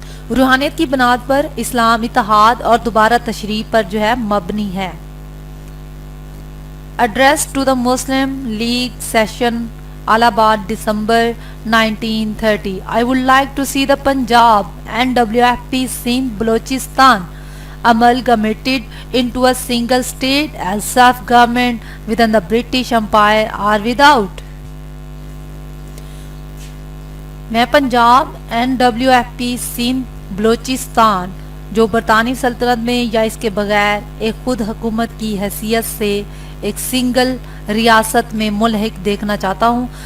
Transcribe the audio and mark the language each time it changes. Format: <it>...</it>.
<ur>روحانیت کی بنیاد پر اسلام اتحاد اور دوبارہ تشریح پر جو ہے مبنی ہے.</ur> <en>Address to the Muslim League session Allahabad, December 1930. I would like to see the Punjab NWFP Sindh Balochistan amalgamated into a single state as self-government within the British Empire or without.</en> <ur>میں Punjab NWFP Sindh Balochistan جو برطانوی سلطنت میں یا اس کے بغیر ایک خود حکومت کی حیثیت سے ایک سنگل ریاست میں ملحق دیکھنا چاہتا ہوں.</ur>